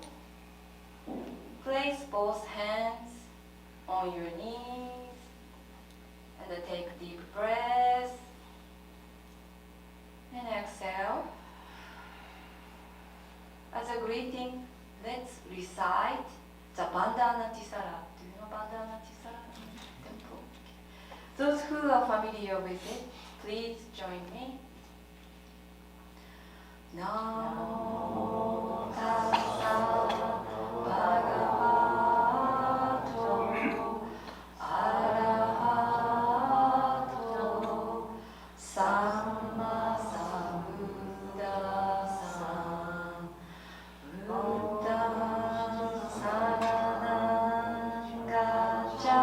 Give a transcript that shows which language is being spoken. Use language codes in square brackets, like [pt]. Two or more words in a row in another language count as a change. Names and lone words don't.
[en] Place both hands on your knees and take a deep breath and exhale. As a greeting, let's recite the Bandhana Tisara. Do you know Bandhana Tisara? Temple. Those who are familiar with it, please join me. [pi] Namo Tassa Bhagavato Arahato Samma Sambuddhassa Buddham Saranam Gacchami.